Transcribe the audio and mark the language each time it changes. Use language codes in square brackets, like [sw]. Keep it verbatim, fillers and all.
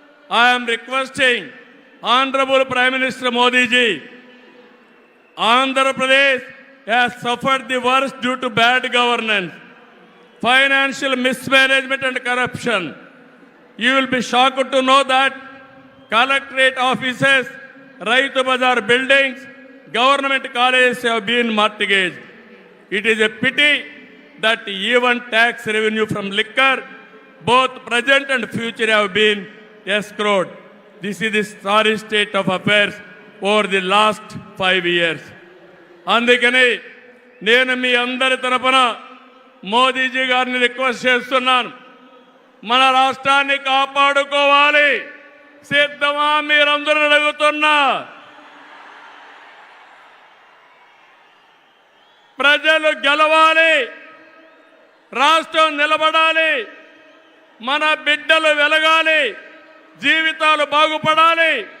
[en] I'm requesting honourable prime minister Modiji, Andhra Pradesh has suffered the worst due to bad governance, financial mismanagement and corruption. You will be shocked to know that collectorate offices, Rythu Bazar buildings, government colleges have been మార్టిగేజ్డ్. It is a pity that even tax revenue from liquor, both present and future, have been escrowed. This is the sorry state of affairs over the last five years. [te] అందుకని నేను మీ అందరి తరపున మోదీజీ గారిని request చేస్తున్నాను, మన రాష్ట్రాన్ని కాపాడుకోవాలి. సిద్ధమా మీరందరూ అడుగుతున్నా? ప్రజలు గెలవాలి, రాష్ట్రం నిలబడాలి, మన బిడ్డలు వెలగాలి, జీవితాలు బాగుపడాలి.